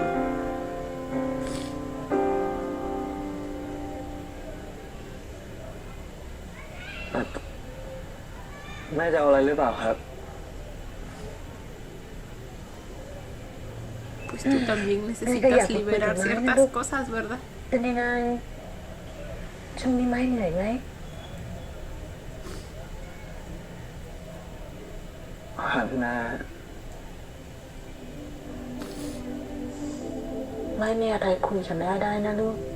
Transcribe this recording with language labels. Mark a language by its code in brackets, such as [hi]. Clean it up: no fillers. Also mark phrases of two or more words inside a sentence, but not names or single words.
[th] แม่จะเอาอะไรหรือเปล่าครับ [es] Pues tú también necesitas liberar ciertas cosas, ¿verdad? [th] ๆเป็นยังไงช่วงนี้ไม่เหนื่อยไหม ครับแม่ ไม่มีอะไรคุยกับแม่ได้นะลูก